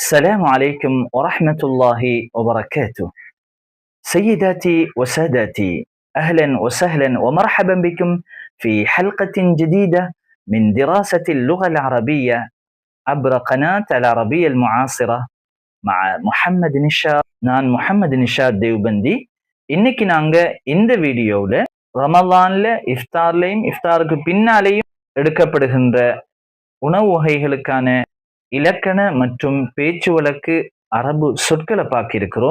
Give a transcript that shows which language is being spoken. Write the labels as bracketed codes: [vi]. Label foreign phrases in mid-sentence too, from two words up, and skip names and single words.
[ar] السلام عليكم ورحمة الله وبركاته. سيداتي وسادتي، أهلا وسهلا ومرحبا بكم في حلقة جديدة من دراسة اللغة العربية عبر قناة العربية المعاصرة مع محمد نشاد. [ta] நான் முஹம்மது நிஷாத் தேவ்பந்தி. இன்னைக்கு நாங்க இந்த வீடியோவில் ரமலான்ல இஃப்தார்லையும் இஃப்தாருக்கு பின்னாலேயும் எடுக்கப்படுகின்ற உணவு வகைகளுக்கான இலக்கண மற்றும் பேச்சு வழக்கு அரபு சொற்களை பார்க்க இருக்கிறோம்.